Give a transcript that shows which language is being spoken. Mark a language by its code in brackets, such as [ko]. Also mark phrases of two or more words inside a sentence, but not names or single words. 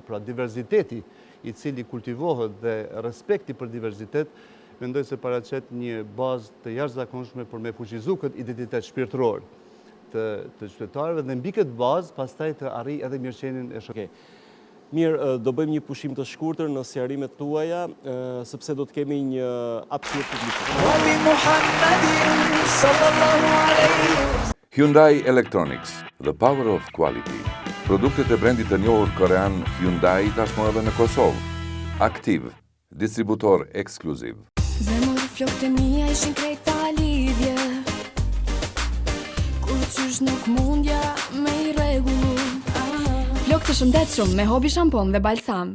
[sq] Pra diversiteti i cili kultivohet dhe respekti për diversitet, mendoj se paraqet një bazë të jashtëzakonshme për me fuqizu këtë identitet shpirtëror të qytetarëve dhe mbi këtë bazë pastaj të arrijë edhe mirëqenien e shoqërisë. Mirë, do bëjmë një pushim të shkurtër në sqarimet tuaja, sepse do të kemi një hapësirë publike. Hyundai Electronics, [en] the power of quality. [sq] Produktet e brendit të njohur korean Hyundai tashmë edhe në Kosovë. Aktiv, distributor ekskluziv. Zemër flokët e mia ishin krejta lidhje, kur qysh nuk mundja me I rregullu. Flokët të shëndetshëm me Hobi shampon dhe balsam.